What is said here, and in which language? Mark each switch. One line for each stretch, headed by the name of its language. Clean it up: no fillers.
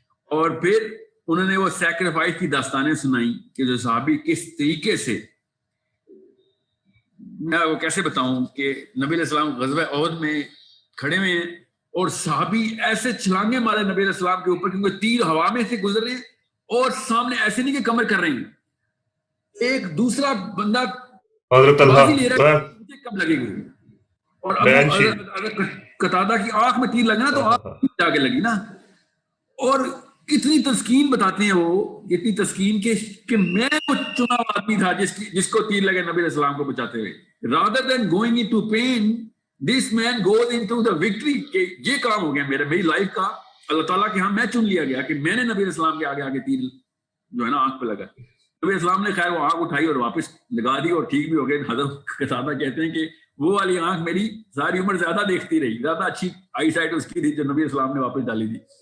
Urdu: اور پھر انہوں نے وہ سیکریفائس کی داستانیں سنائی کہ جو صحابی کس طریقے سے, میں وہ کیسے بتاؤں کہ نبی علیہ السلام غزوہ احد میں کھڑے ہوئے ہیں اور صحابی ایسے چھلانگے مارے نبی علیہ السلام کے اوپر کیونکہ تیر ہوا میں سے گزر رہے ہیں, اور سامنے ایسے نہیں کہ کمر کر رہے ہیں, ایک دوسرا بندہ بازی لے رہا ہے کب لگے گی. اور اگر قتادہ کی آنکھ میں تیر لگا تو آنکھ جا کے لگی نا. اور اتنی تسکین بتاتے ہیں وہ, اتنی تسکین کہ میں وہ چنا آدمی تھا جس کو تیر لگے نبی علیہ السلام کو بچاتے ہوئے.
English: rather than going into pain, this man goes into the victory.
Urdu: کہ یہ کام ہو گیا میری لائف کا, اللہ تعالیٰ کے ہاں میں چن لیا گیا کہ میں نے نبی علیہ السلام کے آگے آگے تیر جو ہے نا آنکھ پہ لگا. نبی علیہ السلام نے خیر وہ آنکھ اٹھائی اور واپس لگا دی اور ٹھیک بھی ہو گئے. حضرت قتادہ کہتے ہیں کہ وہ والی آنکھ میری ساری عمر زیادہ دیکھتی رہی, زیادہ اچھی آئی سائٹ اس کی تھی جو نبی علیہ السلام نے واپس ڈالی تھی.